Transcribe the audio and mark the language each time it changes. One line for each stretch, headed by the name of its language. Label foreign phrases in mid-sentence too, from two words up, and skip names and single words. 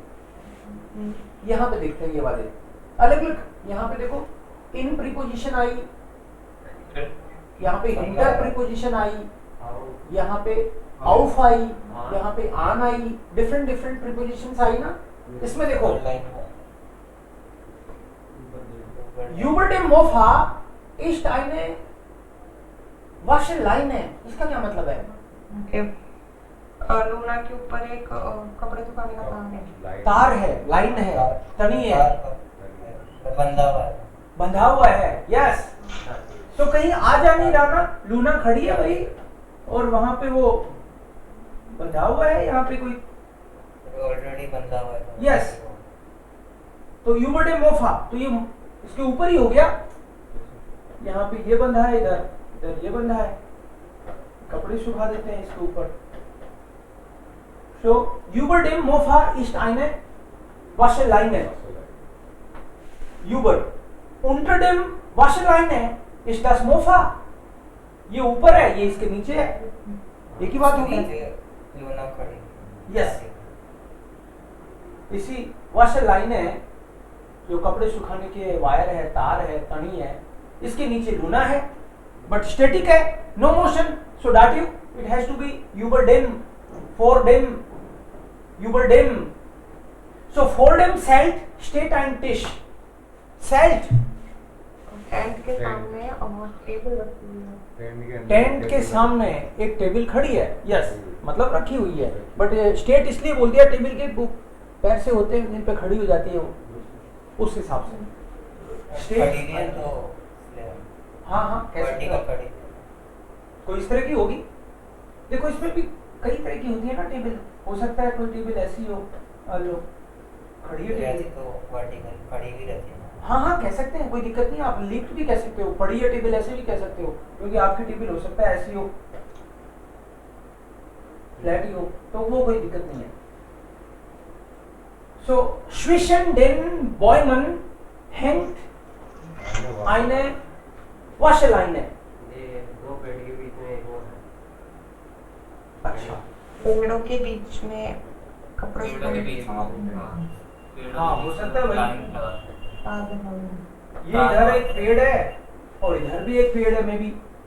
Hindi: यहाँ पे देखते हैं ये वाले अलग अलग. यहाँ पे देखो इन प्रीपोजिशन आई, यहाँ पे हिंटर प्रीपोजिशन आई, यहाँ पे आउफ आई, यहाँ पे आन आई. डिफरेंट डिफरेंट प्रीपोजिशंस आई ना. इसमें देखो
German: über dem Mofa ist eine Waschleine.
Hindi: इसका क्या मतलब है? लूना के ऊपर एक कपड़े सुखाने का तार है. तार है, लाइन है, तनी है, बंधा हुआ है. यस. तो कहीं आ जा नहीं रहा ना, लूना खड़ी है भाई और वहां पे वो बंधा हुआ है. यहाँ पे कोई ऑलरेडी बंधा हुआ है. यस. तो
German: über dem Mofa
Hindi: तो ये इसके ऊपर ही हो गया. यहाँ पे ये बंधा है, इधर इधर ये बंधा है. कपड़े सुखा देते हैं इसके ऊपर.
German: So über dem Mofa ist eine Waschleine. Über. Unter dem Waschleine ist das Mofa.
Hindi: ये ऊपर है, ये इसके नीचे है. एक ही बात होगी. लूना खड़ी. यस. इसी Waschleine जो कपड़े सुखाने के वायर है, तार है, तनी है, इसके नीचे लूना है
English: but static
Hindi: है,
English: no motion. सो dative it has to be
German: über dem, vor dem, über dem. So vor dem Zelt steht ein Tisch. Zelt.
Hindi: टेंट के सामने और टेबल रखी हुई है. टेंट के सामने एक टेबल खड़ी है. यस. मतलब रखी हुई है
English: but state
Hindi: इसलिए बोल दिया टेबल के पैर से होते हैं जिन पे खड़ी हो जाती है वो, उस हिसाब से स्टेट. हाँ हाँ कैसे कोई इस तरह की होगी. देखो इसमें भी कई तरह की होती है ना टेबल. हो सकता है कोई टेबल ऐसी हो लो खड़ी है टेबल. तो वर्टिकल खड़ी भी रहती है. हाँ हाँ कह सकते हैं, कोई दिक्कत नहीं. आप लिफ्ट भी कह सकते हो, पड़ी है टेबल ऐसे भी कह सकते हो, क्योंकि आपकी टेबल हो सकता है ऐसी हो, फ्लैट ही हो, तो वो कोई दिक्कत नहीं है.
German: So zwischen den Bäumen hängt eine Waschleine.
Hindi: ये दो पेड़ के बीच में एक वो है. अच्छा. पेड़ों के बीच में कपड़े पेड़ों के बीच में. हाँ, हो सकता है भाई. लाइन लगा. ये इधर एक पेड़ है और इधर भी एक पेड़ है
English: may be.